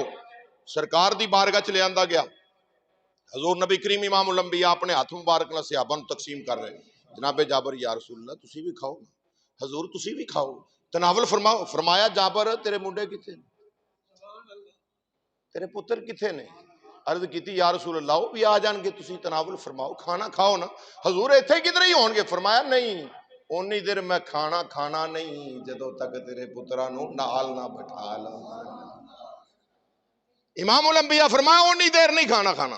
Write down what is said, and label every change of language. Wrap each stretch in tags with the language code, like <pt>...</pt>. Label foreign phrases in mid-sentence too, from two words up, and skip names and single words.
<pa>ਸਰਕਾਰ ਦੀ ਬਾਰਗਾਹ ਚ ਲਿਆਂਦਾ ਗਿਆ। ਹਜ਼ੂਰ ਨਬੀ ਕਰੀਮ ਇਮਾਮੁਲ ਅੰਬਿया</pa> <hi>अपने हाथ मुबारक</hi> <pa>ਨਾਲ ਸਹਾਬਾ ਨੂੰ ਤਕਸੀਮ ਕਰ ਰਹੇ। ਜਨਾਬੇ ਜਾਬਰ</pa> <ar>يا رسول الله</ar> <pa>ਤੁਸੀਂ ਵੀ ਖਾਓ, ਹਜ਼ੂਰ ਤੁਸੀਂ ਵੀ ਖਾਓ, ਤਨਾਵਲ ਫਰਮਾਓ। ਫਰਮਾਇਆ ਜਾਬਰ ਤੇਰੇ ਮੁੰਡੇ ਕਿੱਥੇ ਨੇ, ਤੇਰੇ ਪੁੱਤਰ ਕਿੱਥੇ ਨੇ?</pa> <hi>अर्ज की</hi> <ar>يا رسول الله</ar> <hi>वो भी आ जाएंगे,</hi> <pa>ਤੁਸੀਂ ਤਨਾਵੁਲ ਫ਼ਰਮਾਓ, ਖਾਣਾ ਖਾਓ ਨਾ। ਹਜ਼ੂਰ ਇੱਥੇ ਕਿੱਧਰ ਹੀ ਹੋਣਗੇ? ਫ਼ਰਮਾਇਆ ਨਹੀਂ, ਉੱਨੀ ਦੇਰ ਮੈਂ ਖਾਣਾ ਖਾਣਾ ਨਹੀਂ ਜਦੋਂ ਤੱਕ ਤੇਰੇ ਪੁੱਤਰਾਂ ਨੂੰ ਨਾਲ ਨਾ ਬੈਠਾ ਲਵਾਂ। ਇਮਾਮੁਲ ਅੰਬੀਆ ਫ਼ਰਮਾਇਆ ਉੱਨੀ ਦੇਰ ਨਹੀਂ ਖਾਣਾ ਖਾਣਾ।</pa>